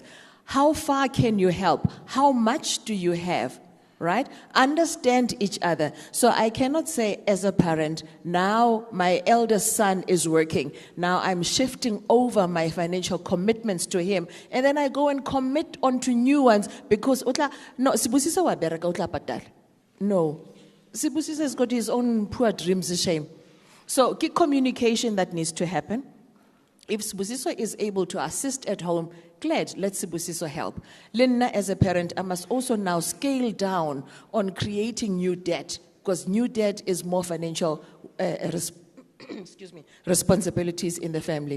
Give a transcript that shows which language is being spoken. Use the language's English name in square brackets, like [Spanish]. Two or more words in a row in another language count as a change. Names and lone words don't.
[English] How far can you help? How much do you have? Right? Understand each other. So I cannot say as a parent, now my eldest son is working. Now I'm shifting over my financial commitments to him. And then I go and commit onto new ones because, no, [Southern Sotho] Sibusisa wa bereka utla patal. [English] No. Sibusisa has got his own poor dreams, shame. So key communication that needs to happen. If Sibusiso is able to assist at home, glad, let Sibusiso help. Linna, as a parent, I must also now scale down on creating new debt, because new debt is more financial responsibilities in the family.